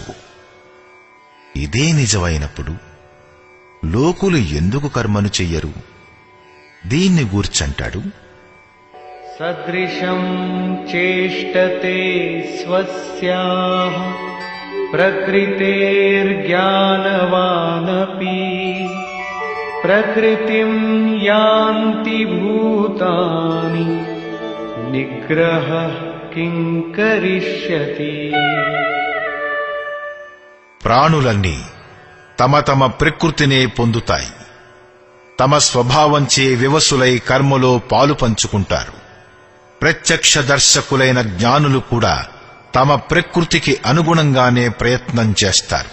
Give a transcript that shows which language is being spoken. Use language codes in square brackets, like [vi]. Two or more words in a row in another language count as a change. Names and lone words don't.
[te] ఇదే నిజమైనప్పుడు లోకులు ఎందుకు కర్మను చెయ్యరు? దీన్ని గూర్చంటాడు, [sa] సదృశం చేష్టతే స్వస్యాః ప్రకృతేర్జ్ఞానవానపి प्रकृतिं यान्ति भूतानि निग्रहः किं करिष्यति। [te] ప్రాణులన్నీ తమ తమ ప్రకృతినే పొందుతాయి. తమ స్వభావంచే వివసులై కర్మలో పాలు పంచుకుంటారు. ప్రత్యక్ష దర్శకులైన జ్ఞానులు కూడా తమ ప్రకృతికి అనుగుణంగానే ప్రయత్నం చేస్తారు.